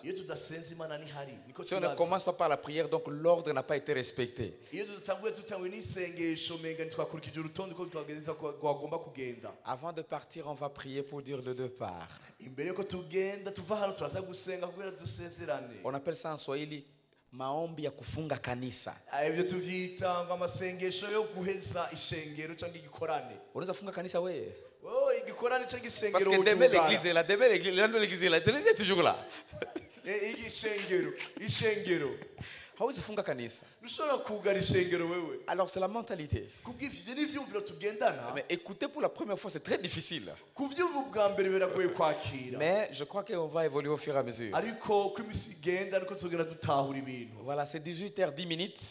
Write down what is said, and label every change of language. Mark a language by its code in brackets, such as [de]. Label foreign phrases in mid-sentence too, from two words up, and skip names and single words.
[fr] Si on ne commence pas par la prière, donc l'ordre n'a pas été respecté. Avant de partir, on va prier pour dire le départ. On appelle ça en Swahili [sw] maombi ya kufunga kanisa. Unaweza funga kanisa wewe? [fr] Parce que demain l'église est là, l'église est toujours là. [sw] Hawezi funga kanisa. [fr] Alors c'est la mentalité. Mais écouter pour la première fois c'est très difficile. Mais je crois qu'on va évoluer au fur et à mesure. Voilà, c'est 18h10.